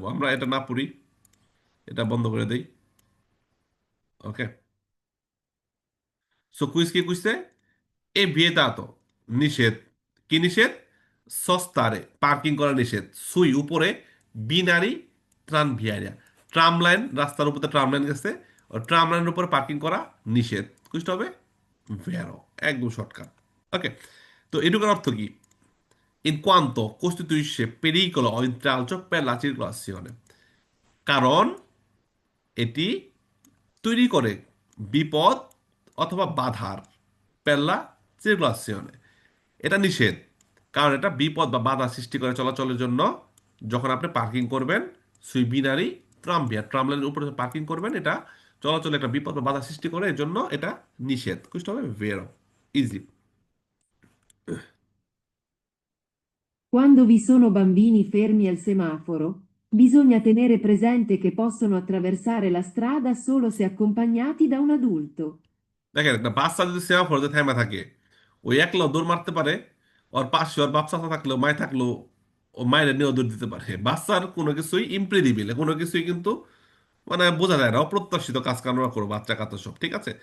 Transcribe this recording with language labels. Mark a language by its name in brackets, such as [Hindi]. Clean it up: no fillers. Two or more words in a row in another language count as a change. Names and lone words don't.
[Bangla] আমরা এটা না পড়ি, এটা বন্ধ করে দেই। ওকে, সো কুইজ কি কুইজে এ vietato নিষেধ, কি নিষেধ? সস্তারে পার্কিং করা নিষেধ, সুই উপরে [Italian] binari tranviari, [Bangla] ট্রাম লাইন, রাস্তার উপরে ট্রাম লাইন গেছে, ট্রাম লাইনের উপরে পার্কিং করা নিষেধ। কুইজটা হবে ভেরো, একদম শর্টকাট। ওকে, তো এটুকুর অর্থ কি? [Italian] In quanto costituisce pericolo o intralcio per la circolazione, [Bangla] কারণ এটি তৈরি করে বিপদ অথবা বাধার, [Italian] per la circolazione, [Bangla] এটা নিষেধ, কারণ এটা বিপদ বা বাধা সৃষ্টি করে চলাচলের জন্য। যখন আপনি পার্কিং করবেন [Italian] sui binari tramvia, [Bangla] ট্রামলাইনের উপরে পার্কিং করবেন, এটা চলাচলে একটা বিপদ বা বাধা সৃষ্টি করে, এর জন্য এটা নিষেধ। কুইজটা হবে ভেরো, ইজি। [Italian] Quando vi sono bambini fermi al semaforo, bisogna tenere presente che possono attraversare la strada solo se accompagnati da un adulto. [Bangla] দেখেন, একটা বাচ্চা যদি সেমাফোরে থেমে থাকে, ওই একলা দৌড় মারতে পারে, ওর পাশে ওর বাপ চাচা থাকলেও মায় থাকলেও ও মায়ের নিয়েও দৌড় দিতে পারে। বাচ্চার কোনো কিছুই ইমপ্রেডিবল, কোনো কিছুই কিন্তু মানে বোঝা যায় না, অপ্রত্যাশিত কাজ কারণ করো বাচ্চা কাচ্চা সব, ঠিক আছে।